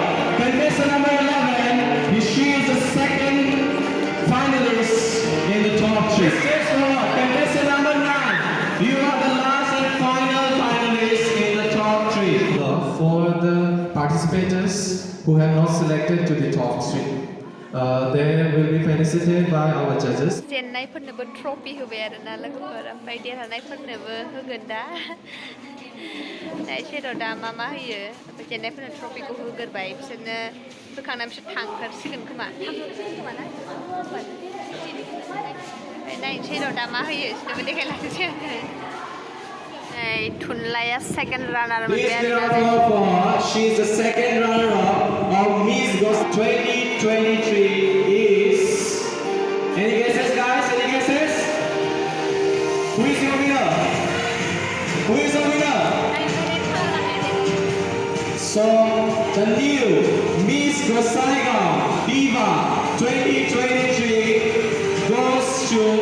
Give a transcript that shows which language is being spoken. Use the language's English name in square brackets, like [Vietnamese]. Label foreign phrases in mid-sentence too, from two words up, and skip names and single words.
[English] Contestant number 11, she is the second finalist in the top 3. Stay strong. Contestant number 9, you are the last and final participants who have not selected to the top three. They will be felicitated by our judges. [Bodo] जेननायफोरनोबो ट्रफि होबाय आरोना लोगोफोर ओमफ्राय देरहानायफोरनोबो होगोन दा इसोरो दा मा होयो ओमफ्राय जेननायफोरनो ट्रफिखौ होगोरबाय बिसोरनो होखांना बिसोर थांथारसिगोन खोमा नायनोसै र' दा मा होयो बिसोरनोबो देखायलांसै थुनलाइया सेकेन्ड रानार मोनबाय आरोना [English] She is the second runner-up of Miss Ghost 2023 is. Any guesses, guys? Any guesses? Who is your winner? Who is the winner? So the new Miss Ghost Saigon Diva 2023 goes to.